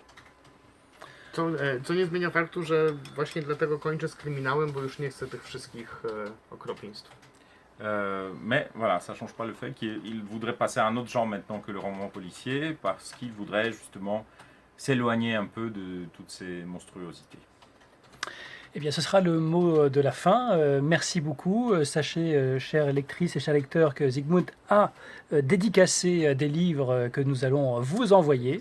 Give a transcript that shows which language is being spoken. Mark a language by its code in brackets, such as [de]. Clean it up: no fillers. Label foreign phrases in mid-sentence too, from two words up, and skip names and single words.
[pl] Co nie zmienia faktu, że właśnie dlatego kończę z kryminałem, bo już nie chcę tych wszystkich okropieństw. [fr] Mais voilà, ça ne change pas le fait qu'il voudrait passer à un autre genre maintenant que le roman policier, parce qu'il voudrait justement s'éloigner un peu de toutes ces monstruosités. Eh bien, ce sera le mot de la fin. Merci beaucoup. Sachez, chères lectrices et chers lecteurs, que Zygmunt a dédicacé des livres que nous allons vous envoyer.